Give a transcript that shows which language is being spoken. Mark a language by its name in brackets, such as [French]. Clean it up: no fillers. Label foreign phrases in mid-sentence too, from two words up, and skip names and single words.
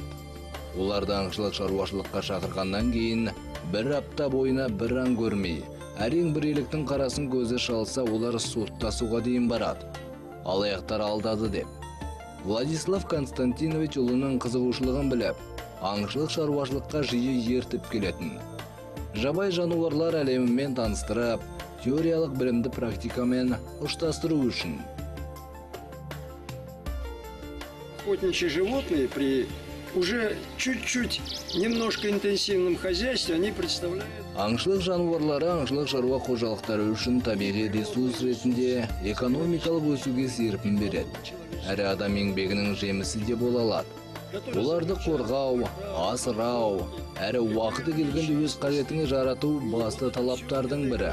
[Kazakh] Оларды аңшылық шаруашылыққа шақырғаннан кейін бір апта бойына бір аң көрмей, әрең бір еліктің қарасын көзі шалса, олар соттасуға дейін барады. Алаяқтар алдады деп. Владислав Константинович ұлының қызығушылығын біліп, аңшылық шаруашылыққа жиі ертіп келетін. Жабай жануарлар әлемімен таныстырып, теориялық білімді практикамен ұштастыру үшін. [Russian] Охотничьи животные при уже чуть-чуть немножко интенсивном хозяйстве, они представляют... [Kazakh] Аңшылық жануарлары аңшылық шаруа қожалықтары үшін табиғи ресурс ретінде экономикалық өсуге серпін береді. Әрі адам еңбегінің жемісі де бола алады. Оларды қорғау, асырау, әрі уақыты келгенде өз қажетіңе жарату басты талаптардың бірі.